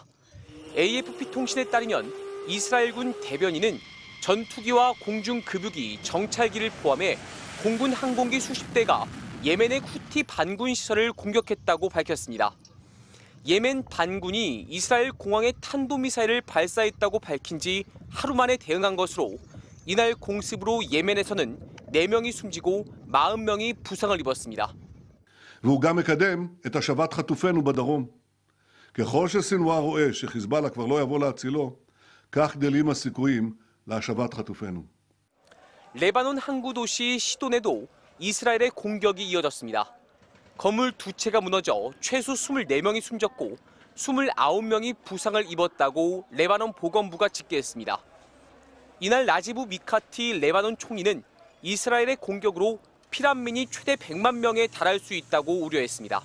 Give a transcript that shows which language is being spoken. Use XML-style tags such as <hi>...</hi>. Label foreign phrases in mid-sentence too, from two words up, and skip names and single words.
<ko>AFP 통신에 따르면 이스라엘군 대변인은 전투기와 공중급유기, 정찰기를 포함해 공군 항공기 수십 대가 예멘의 후티 반군 시설을 공격했다고 밝혔습니다. 예멘 반군이 이스라엘 공항에 탄도미사일을 발사했다고 밝힌 지 하루 만에 대응한 것으로 이날 공습으로 예멘에서는 4명이 숨지고 40명이 부상을 입었습니다.</ko> <he>והוא גם מקדם את השבת חטופינו בדרום. ככל שסנוואר רואה שחיזבאללה כבר לא יבוא להצילו, כך גדלים הסיכויים להשבת חטופינו.</he> <ko>레바논 항구 도시 시돈에도 이스라엘의 공격이 이어졌습니다. 건물 2채가 무너져 최소 24명이 숨졌고 29명이 부상을 입었다고 레바논 보건부가 집계했습니다. 이날 라지브 미카티 레바논 총리는 이스라엘의 공격으로 피난민이 최대 100만 명에 달할 수 있다고 우려했습니다.</ko>